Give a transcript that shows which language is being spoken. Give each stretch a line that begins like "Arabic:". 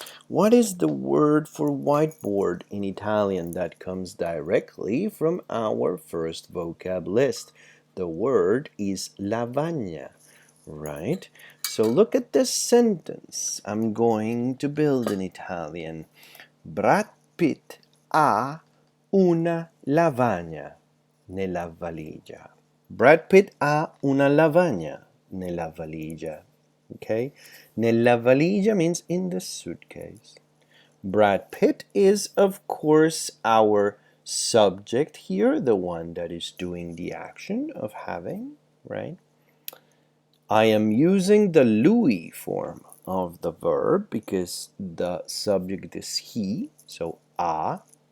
English: What is the word for whiteboard in Italian that comes directly from our first vocab list? The word is lavagna, right? So look at this sentence. I'm going to build in Italian.
Italian: Brad Pitt ha una lavagna nella valigia. Brad Pitt ha una lavagna nella valigia.
English: Okay?
Italian: Nella valigia
English: means in the suitcase. Brad Pitt is, of course, our subject here, the one that is doing the action of having, right? I am using the lui form of the verb because the subject is he, so ha.